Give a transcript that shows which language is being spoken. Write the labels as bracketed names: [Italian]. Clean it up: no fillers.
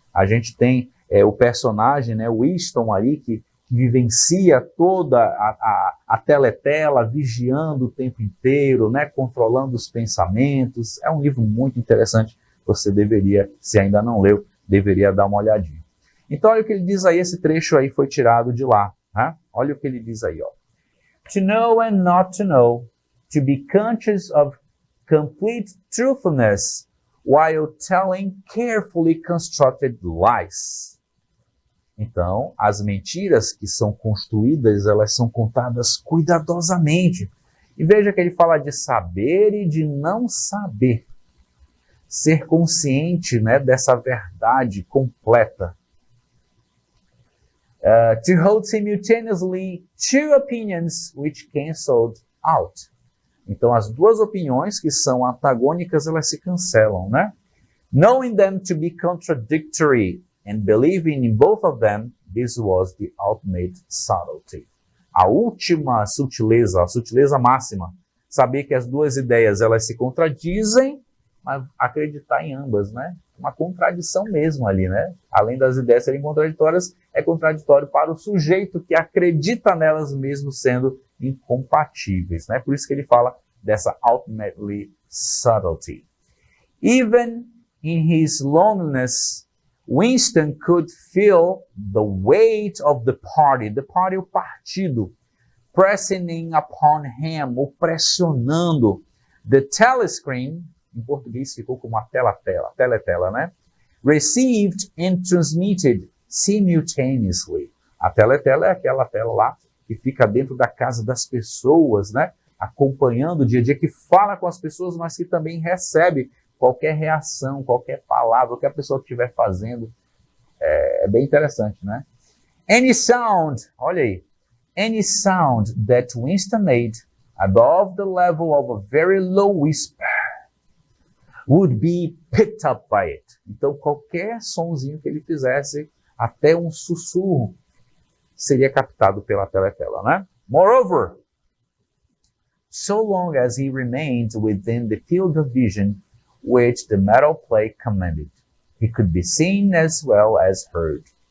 [Portuguese] A gente tem o personagem, né, Winston ali, que vivencia toda a teletela, vigiando o tempo inteiro, né, controlando os pensamentos. É um livro muito interessante, você deveria, se ainda não leu, deveria dar uma olhadinha. Então, olha o que ele diz aí, esse trecho aí foi tirado de lá. Né? Olha o que ele diz aí, ó. [English] To know and not to know, to be conscious of complete truthfulness while telling carefully constructed lies. [Portuguese] Então, as mentiras que são construídas, elas são contadas cuidadosamente. E veja que ele fala de saber e de não saber. Ser consciente, né, dessa verdade completa. [English] To hold simultaneously two opinions which canceled out. [Portuguese] Então, as duas opiniões que são antagônicas, elas se cancelam, né? [English] Knowing them to be contradictory and believing in both of them, this was the ultimate subtlety. [Portuguese] A última sutileza, a sutileza máxima, saber que as duas ideias elas se contradizem, mas acreditar em ambas, né? Uma contradição mesmo ali, né? Além das ideias serem contraditórias, é contraditório para o sujeito que acredita nelas mesmo sendo incompatíveis, né? Por isso que ele fala dessa [English] ultimately subtlety. Even in his loneliness, Winston could feel the weight of the party [Portuguese] o partido, [English] pressing upon him, [Portuguese] ou pressionando. [English] The telescreen, [Portuguese] em português ficou como a teletela, né? [English] Received and transmitted simultaneously. [Portuguese] A teletela é aquela tela lá que fica dentro da casa das pessoas, né? Acompanhando o dia a dia, que fala com as pessoas, mas que também recebe qualquer reação, qualquer palavra, o que a pessoa estiver fazendo. É bem interessante, né? [English] Any sound, [Portuguese] olha aí, [English] any sound that Winston made above the level of a very low whisper would be picked up by it. [Portuguese] Então, qualquer sonzinho que ele fizesse, até um sussurro, seria captado pela teletela, né? [English] Moreover, so long as he remained within the field of vision which the metal plate commanded, he could be seen as well as heard.